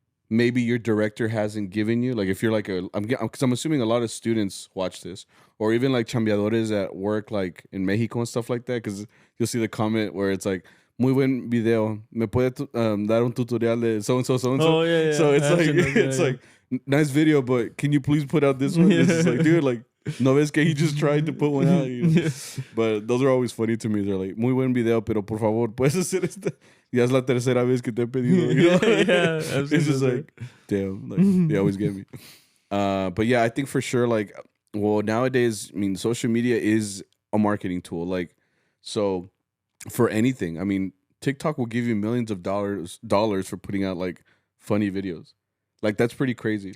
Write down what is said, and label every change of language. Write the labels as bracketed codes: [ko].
[en] Maybe your director hasn't given you, like if you're like because I'm assuming a lot of students watch this, or even like chambeadores at work, like in Mexico and stuff like that, because you'll see the comment where it's like, [es] muy buen video, me puede dar un tutorial de [en] so and so, so and so. Oh yeah, yeah. So it's like nice video, but can you please put out this one? It's just like, dude, like [es] no ves que [en] he just tried to put one out, But those are always funny to me. They're like, [es] muy buen video, pero por favor, puedes hacer esta. Ya es la tercera vez que te he pedido. [en] Yeah, it's just like, damn, like they always get me. But yeah, I think for sure, like, well, nowadays, I mean, social media is a marketing tool. Like, so for anything, I mean, TikTok will give you millions of dollars for putting out like funny videos. Like, that's pretty crazy.